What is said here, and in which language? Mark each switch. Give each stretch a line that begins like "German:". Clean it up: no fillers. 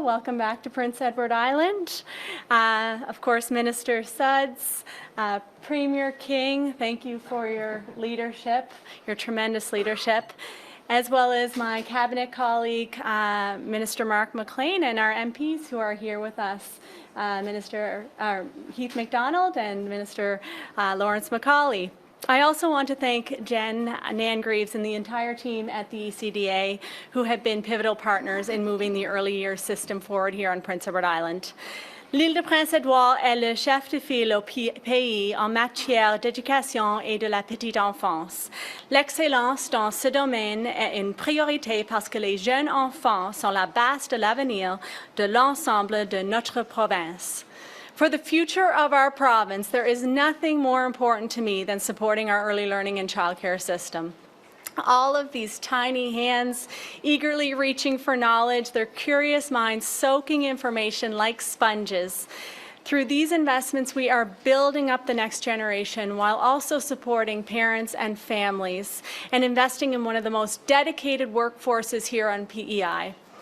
English: Welcome back to Prince Edward Island. Of course, Minister Sudds, Premier King, thank you for your leadership, your tremendous leadership, as well as my cabinet colleague, Minister Mark McLean, and our MPs who are here with us, Minister Heath MacDonald and Minister Lawrence Macaulay. I also want to thank Jen Nangreaves and the entire team at the ECDA who have been pivotal partners in moving the early years system forward here on Prince Edward Island.
French: L'île de Prince-Édouard est le chef de file au pays en matière d'éducation et de la petite enfance. L'excellence dans ce domaine est une priorité parce que les jeunes enfants sont la base de l'avenir de l'ensemble de notre province.
English: For the future of our province, there is nothing more important to me than supporting our early learning and childcare system. All of these tiny hands eagerly reaching for knowledge, their curious minds soaking information like sponges. Through these investments, we are building up the next generation while also supporting parents and families and investing in one of the most dedicated workforces here on P.E.I.